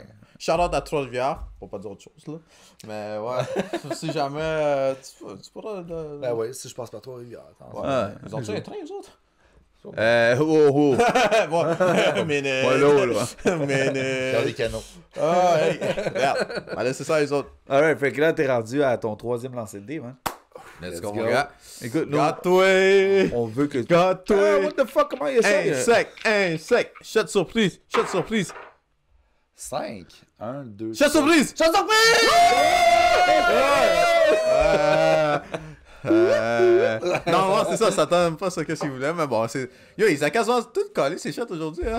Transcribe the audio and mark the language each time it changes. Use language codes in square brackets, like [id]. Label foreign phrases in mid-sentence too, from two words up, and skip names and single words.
[fr] Shout-out à Trois-Rivières, pour pas dire autre chose, là. Mais ouais, si jamais, tu pourras... Ben oui, si je passe par Trois-Rivières. Ouais. Ouais. Ils ont-tu un train, eux autres? Oh, oh. Bon, minute. Moi, là. Faire des canaux. Ah, hey, regarde. Allez, c'est ça, les autres. Alright, fait que là, t'es rendu à ton 3e lancer de dé, man. [en] Let's go. [fr] go, mon gars. Écoute, nous, Gâte-toi! on veut que. Gâte-toi! Ah, [en] what the fuck, [fr] comment il y a ça? Un sec! Shot surprise! Shot surprise! 5, 1, 2, Shot surprise! Shot surprise! Non, c'est ça, ça tente pas ça que s'il voulait, mais bon, c'est. Yo, ils ont quasiment tout collé ces shots aujourd'hui, hein?